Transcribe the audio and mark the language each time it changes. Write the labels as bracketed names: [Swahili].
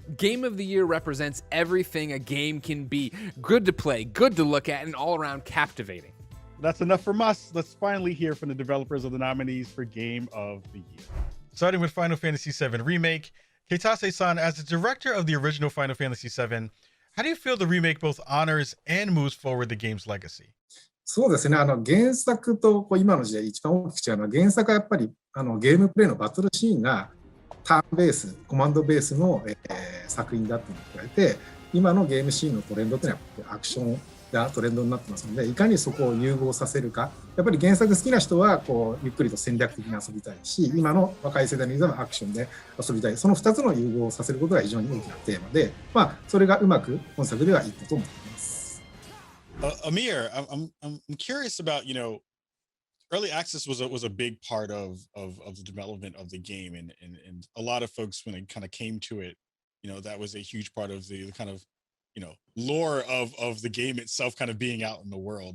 [English] Game of the Year represents everything a game can be. Good to play, good to look at, and all around captivating. That's enough from us. Let's finally hear from the developers of the nominees for Game of the Year. Starting with Final Fantasy VII Remake, Keitase-san, as the director of the original Final Fantasy VII, how do you feel the remake both honors and moves forward the game's legacy? [Japanese] そうですね、原作と今の時代一番大きく違うのは、原作はやっぱりゲームプレイのバトルシーンがターンベース、コマンドベースの、作品だっていうのに加えて、今のゲームシーンのトレンドっていうのはアクションがトレンドになってますので、いかにそこを融合させるか。やっぱり原作好きな人はゆっくりと戦略的に遊びたいし、今の若い世代のユーザーはアクションで遊びたい。その2つの融合をさせることが非常に大きなテーマで、それがうまく本作ではいったと思っています。 [English] Amir, I'm curious about, early access was a big part of the development of the game, and a lot of folks, when it kind of came to it, that was a huge part of the kind of lore of the game itself kind of being out in the world.